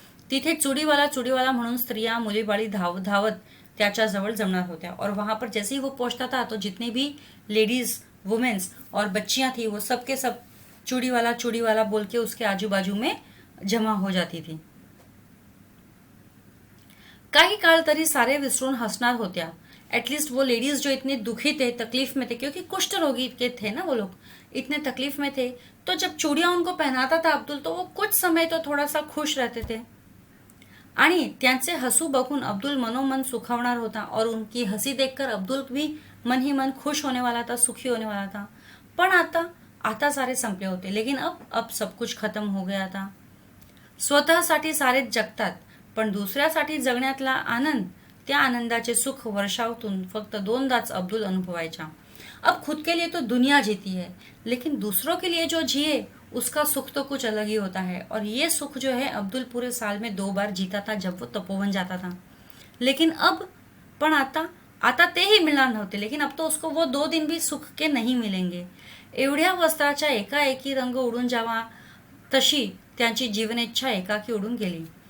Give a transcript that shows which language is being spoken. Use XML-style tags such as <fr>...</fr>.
<mr>तिथे चुडीवाला चुडीवाला म्हणून स्त्रिया मुलीबाळी धावत त्याच्याजवळ जमणार होत्या,</mr> <hi>और वहां पर जैसे ही वो पहुंचता था तो जितने भी लेडीज, वुमेन्स और बच्चियां थी वो सब के सब चूड़ीवाला बोल के उसके आजू बाजू में जमा हो जाती थी।</hi> <mr>काही काळ तरी सारे विसरून हसणार होत्या।</mr> <hi>एटलीस्ट वो लेडीज जो इतने दुखी थे, तकलीफ में थे, क्योंकि कुष्ठ रोगी के थे ना वो लोग, इतने तकलीफ में थे, तो जब चूड़ियां उनको पहनाता था अब्दुल तो वो कुछ समय तो थोड़ा सा खुश रहते थे।</hi> <mr>आणि त्यांचे हसू बघून अब्दुल मनोमन सुखावणार होता,</mr> <hi>और उनकी हंसी देखकर अब्दुल भी मन ही मन खुश होने वाला था, सुखी होने वाला था।</hi> <mr>पण आता सारे संपले होते,</mr> <hi>लेकिन अब सब कुछ खत्म हो गया था।</hi> <mr>स्वतःसाठी सारेच जगतात, पण दुसऱ्यासाठी जगण्यातला आनंद, त्या आनंदाचे सुख वर्षावतून फक्त 2दाच अब्दुल अनुभवायचा।</mr> <hi>अब खुद के लिए तो दुनिया जीती है, लेकिन दूसरों के लिए जो जिए उसका सुख तो कुछ अलग ही होता है। और ये सुख जो है अब्दुल पूरे साल में 2 बार जीता था, जब वो तपोवन जाता था। लेकिन अब</hi> <mr>पण आता ते ही मिळणार नव्हते,</mr> <hi>लेकिन अब तो उसको वो 2 दिन भी सुख के नहीं मिलेंगे।</hi> <mr>एवढ्या वस्त्राचा एकाएकी रंग उडून जावा तशी त्यांची जीवनेच्छा एकाकी उडून गेली।</mr>